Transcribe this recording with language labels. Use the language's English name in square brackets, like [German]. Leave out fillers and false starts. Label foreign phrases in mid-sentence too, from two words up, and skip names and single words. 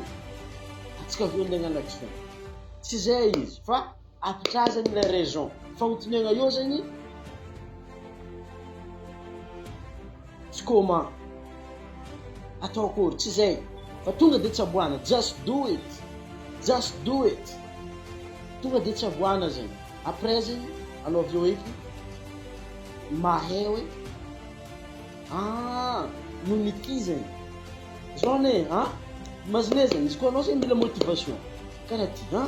[Malagasy] Atsika aveo andeha hagnano action. Tsy zay izy, fa apitrazany [French] la raison. [Malagasy] Fagnontaniagna io zany tsy comment. Atao akory, tsy zay. Fa tonga de tsaboana, [English] just do it. Just do it. [Malagasy] Tonga de tsaboana zany. Après zany anao aveo eky mahay hoe noniky zany. Zao ne, ha? Imagine zany, izy koa anao zany mila motivation. Karaha ty, ha?